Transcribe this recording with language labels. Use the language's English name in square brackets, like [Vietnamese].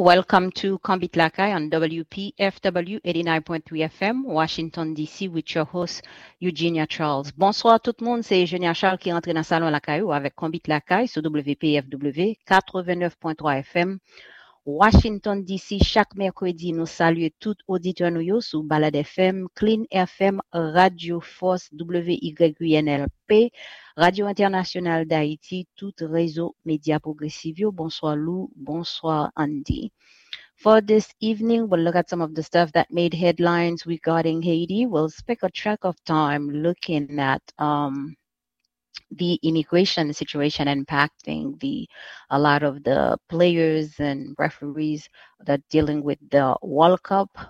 [English] Welcome to Combi Tlacay on WPFW 89.3 FM, Washington, D.C., with your host, Eugenia Charles. [French] Bonsoir tout le monde, c'est Eugenia Charles qui rentre dans le salon Lacay avec Combi Tlacay sur WPFW 89.3 FM, Washington, D.C. Chaque mercredi, nous saluons tout auditeur nous sur Balade FM, Clean FM, Radio Force, WYNLP, Radio International d'Haïti, tout réseau média progressivio. Bonsoir Lou, bonsoir Andy. [English] For this evening, we'll look at some of the stuff that made headlines regarding Haiti. We'll spend a track of time looking at the immigration situation impacting the a lot of the players and referees that dealing with the World Cup.